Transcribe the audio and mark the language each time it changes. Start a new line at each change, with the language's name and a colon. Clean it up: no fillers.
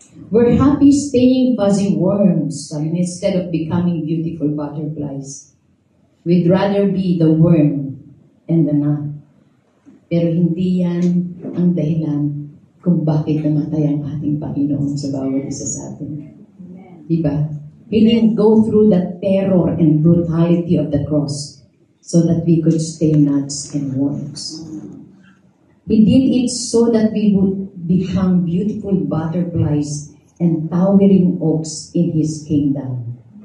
English: We're happy staying fuzzy worms instead of becoming beautiful butterflies. We'd rather be the worm and the nut.
Filipino: Pero hindi yan ang dahilan kung bakit namatay ang ating Panginoon sa bawat isa sa atin. Diba?
English: He didn't go through the terror and brutality of the cross so that we could stay nuts and worms. He did it so that we would become beautiful butterflies and towering oaks in His kingdom.